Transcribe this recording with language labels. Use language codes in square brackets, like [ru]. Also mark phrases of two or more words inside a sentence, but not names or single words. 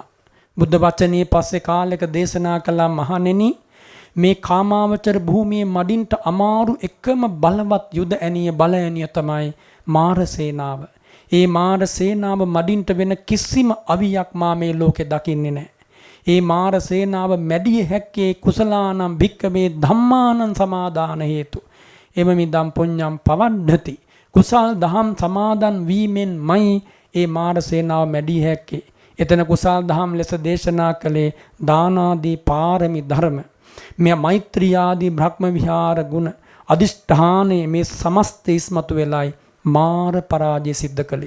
[si] බුද්ධ වචනේ පස්සේ කාලයක දේශනා කළා, මහණෙනි, මේ කාමාවචර භූමියේ මඩින්ට අමාරු එකම බලවත් යුද ඇනිය බල ඇනිය තමයි මාර සේනාව. ඒ මාර සේනාව මඩින්ට වෙන කිසිම අවියක් මා මේ ලෝකේ දකින්නේ නැහැ. ඒ මාර සේනාව මැඩිය හැක්කේ [pi] කුසලානම් භික්කවේ ධම්මානං සමාදාන හේතු. එවමිදම් පුඤ්ඤම් පවණ්ඩති. [si] කුසල් දහම් සමාදන් වීමෙන්මයි ඒ මාර සේනාව මැඩිය හැක්කේ. එතන කුසල් දහම් ලෙස දේශනා කළේ දානාදී පාරමී ධර්ම. මේ මෛත්‍රී ආදී බ්‍රහ්ම විහාර ගුණ අදිෂ්ඨානයේ මේ සමස්ත ඉස්මතු වෙලයි මාර පරාජය සිද්ධ කළේ.